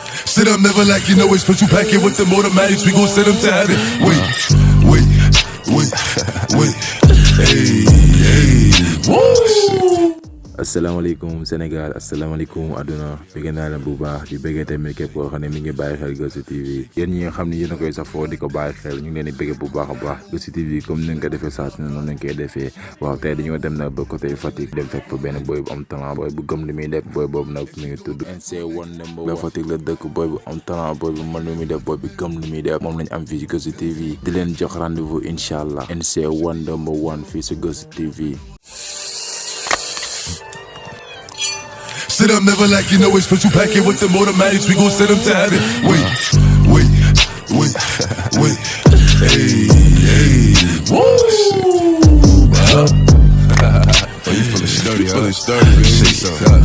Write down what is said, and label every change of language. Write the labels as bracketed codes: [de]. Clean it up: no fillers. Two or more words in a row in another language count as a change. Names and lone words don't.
[en] Sit up, never like you know it's special packet with the automatics. We gon' send them to heaven. Wait. Hey. Woo. [wo] Asalaamaaleykum Sénégal, asalaamaaleykum àdduna bëgg naa leen bu baax di bëgg tamit képp koo xam ne mi ngi bàyyi xel Geussou TV yéen ñi nga xam ne yéen a koy safoo di ko bàyyi xel ñu ngi leen di bëgg bu baax a baax Geussou TV comme ni nga ko defee saa su ne noonu lañ koy defee waaw tey dañoo dem nag ba côté Fatick dem fekk fa benn boy bu am talent boy bu gëm li muy def boy boobu nag mi ngi tudd NC1 ba Fatick la dëkk boy bu am talent boy bu mën li muy def boy bi gëm li muy def moom lañ am fii ci Geussou TV di leen jox rendez-vous [ar] إن شاء الله [wo] NC1 fii ci Geussou TV. [en] Sit up, never like you know it's special packet with the automatics. We gon' send them to heaven. Wait. Hey. Woo. Oh, you feeling sturdy, huh?